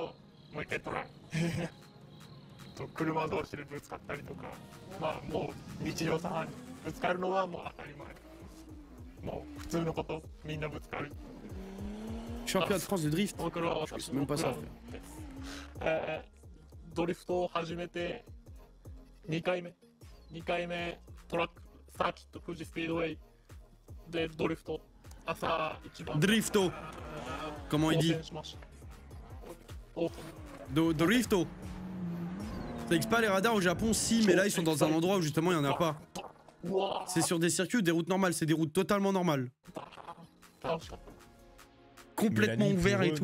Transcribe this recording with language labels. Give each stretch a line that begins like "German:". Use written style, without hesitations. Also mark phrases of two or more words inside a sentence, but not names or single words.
French: Championnat de France de drift, je sais même pas ça faire.
Japanese: 2 回目トラックサーキット富士スピードウェイでドリフト朝一番
French: Drifto comment il dit Drifto. Ça n'existe pas les radars au Japon, si, mais là ils sont dans un endroit où justement il n'y en a pas. C'est sur des circuits ou des routes normales, c'est des routes totalement normales. Complètement ouvert et tout.